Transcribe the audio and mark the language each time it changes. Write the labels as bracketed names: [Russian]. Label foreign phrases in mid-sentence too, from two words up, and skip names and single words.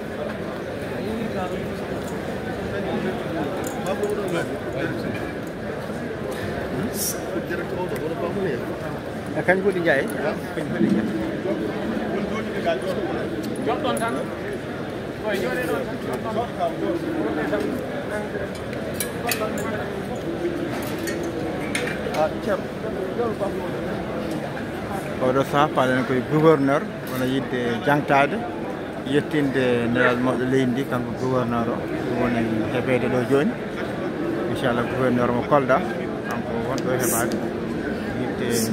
[Wolof] kañ ko di jaay kañ ko di jaay [Fula] jomɗon tan oy jooɗe ɗon oɗo saha paɗen koye gouverneur wona yidde jangtade yettinde nelal mawɗo leydi ndi kanko gouverneur o ɗum woni heɓede ɗo joni inchallah gouverneur mo Kolda kanko wonɗo heɓade yidde